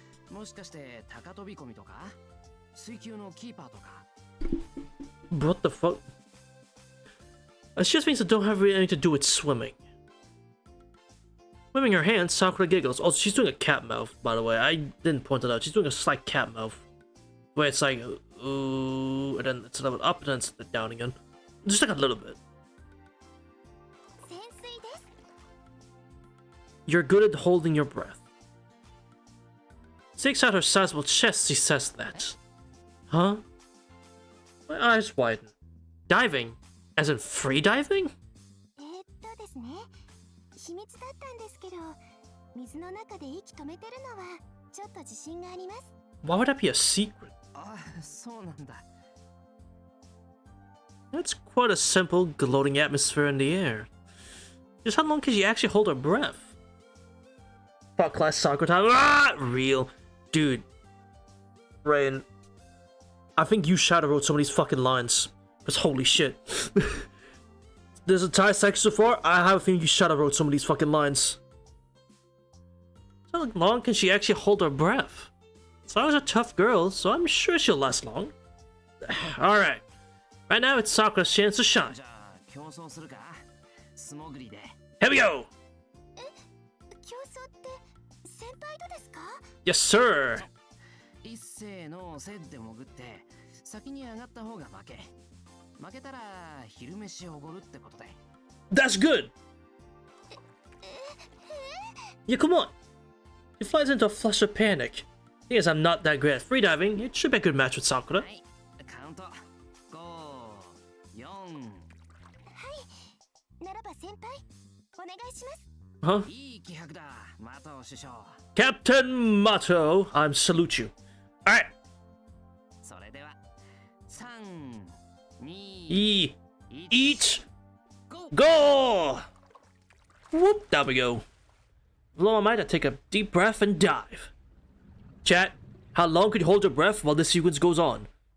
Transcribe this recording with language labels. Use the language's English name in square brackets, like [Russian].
[Japanese] もしかして高飛び込みとか水球のキーパーとか [English] What the fuck? It just means it don't have really anything to do with swimming. Waving her hands, Sakura giggles. Also, she's doing a cat mouth, by the way. I didn't point it out. She's doing a slight cat mouth. Where it's like, ooh, and then it's a little up, and then it's down again. Just like a little bit. [Japanese] 潜水です [English] You're good at holding your breath. Sticks out her sizable chest, she says that. Huh? My eyes widen. Diving? As in free diving? [Japanese] ですね秘密だったんですけど水の中で息止めてるのはちょっと自信があります [English] Why would that be a secret? [Japanese] あ、そうなんだ。 [English] That's quite a simple, gloating atmosphere in the air. Just how long can she actually hold her breath? Fuck class soccer time. Ah! Real. Dude. Rain. I think you shadow wrote some of these fucking lines. Because holy shit. This entire section so far, I have a feeling you shadow wrote some of these fucking lines. So long can she actually hold her breath? Sakura's a tough girl, so I'm sure she'll last long. Alright. Right now, it's Sakura's chance to shine. [Japanese] じゃあ競争するか素潜りで [English] Here we go! [Japanese] 競争って先輩とですか？ [English] Yes, sir! [Japanese] 一斉のせで潜って先に上がった方が負け負けたら昼飯おごるってことで [English] That's good! Yeah, come on! He flies into a flush of panic. Seeing as I'm not that great at freediving, it should be a good match with Sakura. [Japanese] はいカウント5、4 ならば先輩お願いします。 [English] Huh? [Japanese] いい気迫だマト首相 [English] Captain Mato, I salute you. Alright. [Japanese] それでは3、2、 [English] E. [Japanese] 1 [English] Eat. GO! Go! Whoop, there we go. Below my might, I take a deep breath and dive. Chat, how long could you hold your breath while this sequence goes on?